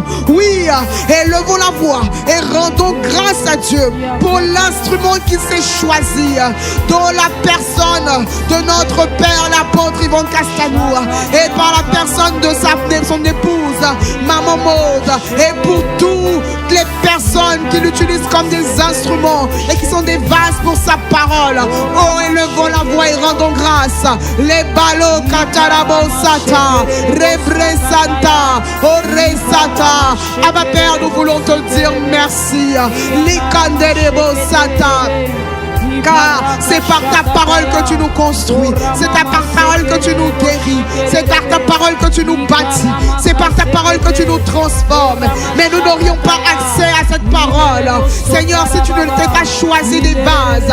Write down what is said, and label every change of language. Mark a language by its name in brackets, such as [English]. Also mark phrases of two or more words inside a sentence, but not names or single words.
[French] Oui, élevons la voix et rendons grâce à Dieu pour l'instrument qu'il s'est choisi dans la personne de notre Père l'apôtre Yvon Castanou et par la personne de son épouse Maman Maud, et pour toutes les personnes qui l'utilisent comme des instruments et qui sont des vases pour sa parole. Oh, élevons la voix et rendons grâce. Les ballots katarabo sata, rebre santa, ore sata. Abba Père, nous voulons te dire merci. Likanderebo sata. Car c'est par ta parole que tu nous construis, c'est par ta parole que tu nous guéris, c'est par ta parole que tu nous bâtis, c'est par ta parole que tu nous transformes. Mais nous n'aurions pas accès à cette parole, Seigneur, si tu ne t'es pas choisi des vases.